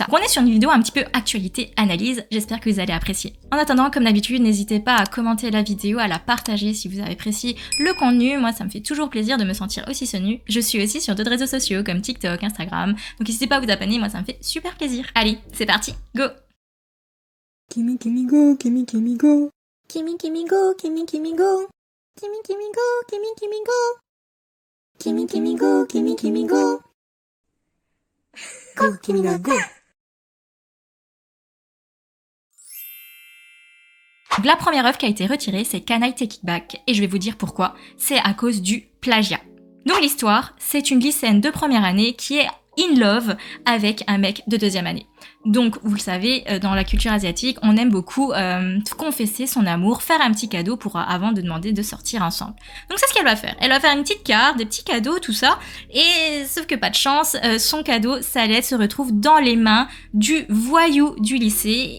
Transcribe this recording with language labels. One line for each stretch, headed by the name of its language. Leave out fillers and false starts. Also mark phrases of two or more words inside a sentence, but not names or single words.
French: On est sur une vidéo un petit peu actualité-analyse, j'espère que vous allez apprécier. En attendant, comme d'habitude, n'hésitez pas à commenter la vidéo, à la partager si vous avez apprécié le contenu, moi ça me fait toujours plaisir de me sentir aussi tenue. Je suis aussi sur d'autres réseaux sociaux comme TikTok, Instagram, donc n'hésitez pas à vous abonner, moi ça me fait super plaisir. Allez, c'est parti! Go! Kimi Kimi go, Kimi Kimi go. Kimi Kimi go, Kimi Kimi go. Kimi Kimi go, Kimi Kimi go. Kimi Kimi go, Kimi Kimi go. Go, Kimi ga go. Donc la première œuvre qui a été retirée, c'est Can I Take It Back, et je vais vous dire pourquoi. C'est à cause du plagiat. Donc l'histoire, c'est une lycéenne de première année qui est
English: in love
French: avec un mec de deuxième année. Donc, vous le savez, dans la culture asiatique, on aime beaucoup confesser son amour, faire un petit cadeau avant de demander de sortir ensemble. Donc, c'est ce qu'elle va faire. Elle va faire une petite carte, des petits cadeaux, tout ça. Et sauf que pas de chance, son cadeau, sa lettre se retrouve dans les mains du voyou du lycée.